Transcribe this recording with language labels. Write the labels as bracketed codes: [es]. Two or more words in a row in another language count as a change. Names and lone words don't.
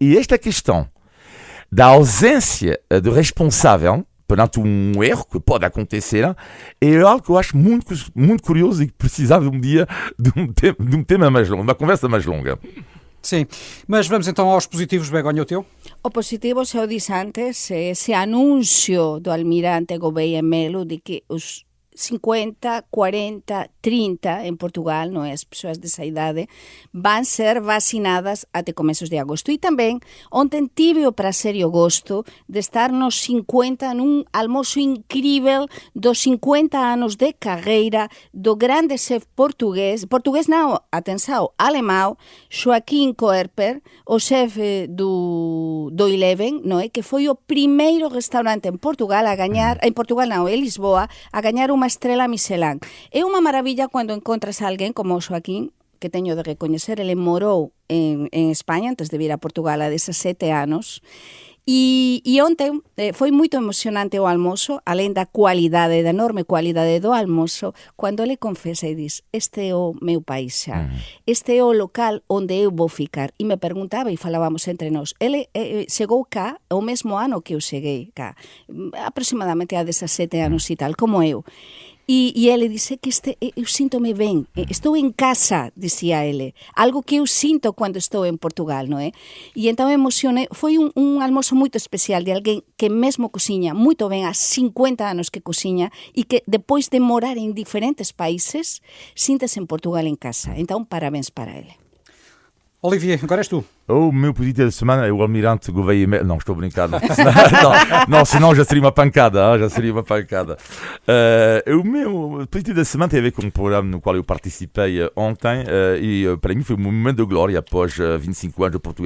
[pt] E esta questão da ausência de responsável perante um erro que pode acontecer, é algo que eu acho muito, muito curioso e que precisava um dia de um tema mais longo, de uma conversa mais longa. Sim, mas vamos então aos positivos. Begonha, o teu? [gl] O positivo, se eu disse antes, esse anúncio do almirante Gouveia Melo de que os 50, 40, 30 en Portugal, non é? As persoas desa idade van ser vacinadas até comezos de agosto. E tamén, ontem tive o prazer e o gosto de estar nos 50 nun almoço incrível dos 50 anos de carreira do grande chef portugués non, atenção, alemão, Joaquim Koerper, o chef do Eleven, non é? Que foi o primeiro restaurante en Portugal a gañar, en Portugal non, en Lisboa, a gañar unha estrela Michelin. É unha maravilla cando encontras a alguén como o Joaquín, que teño de recoñecer, ele morou en España antes de vir a Portugal a 17 anos, e ontem foi moito emocionante o almoço, alén da cualidade, da enorme cualidade do almoço, cando ele confesa e diz, este é o meu país xa, este é o local onde eu vou ficar. E me perguntaba, e falábamos entre nós, ele chegou cá o mesmo ano que eu cheguei cá, aproximadamente há 17 anos e tal, como eu. E ele disse que eu sinto-me ben, estou en casa, dicía ele, algo que eu sinto cando estou en Portugal, non é? E então emocionei, foi un almoço moito especial de alguén que mesmo cociña moito ben, há 50 anos que cociña, e que depois de morar en diferentes países, sinta-se en Portugal en casa. [pt] Então, parabéns para ele. Olivier, agora és tu. O meu positivo da semana é o Almirante Gouveia Melo. Não, estou a brincar. Não, senão já seria uma pancada. O meu positivo da semana tem a ver com um programa no qual eu participei ontem e para mim foi um momento de glória após 25 anos de Portugal.